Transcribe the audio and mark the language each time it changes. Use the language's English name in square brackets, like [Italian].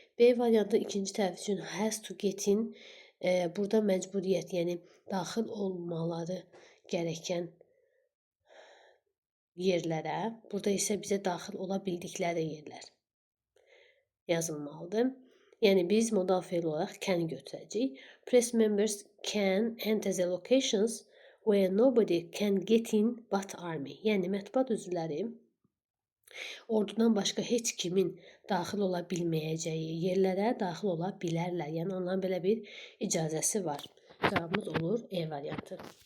[Azerbaijani] B variantı ikinci tərəf üçün [English] has to get in, [Azerbaijani] burada məcburiyyət, yəni daxil olmaları gərəkən yerlərə, burada isə bizə daxil ola bildikləri yerlər yazılmalıdır. Yəni biz modal fe'l olaraq can götürəcəyik. [English] Press members can enter the locations where nobody can get in but army. [Azerbaijani] Yəni mətbuat üzvləri ordudan başqa heç kimin daxil ola bilməyəcəyi yerlərə daxil ola bilərlər. Yəni onların belə bir icazəsi var. Cavabımız olur E variantı.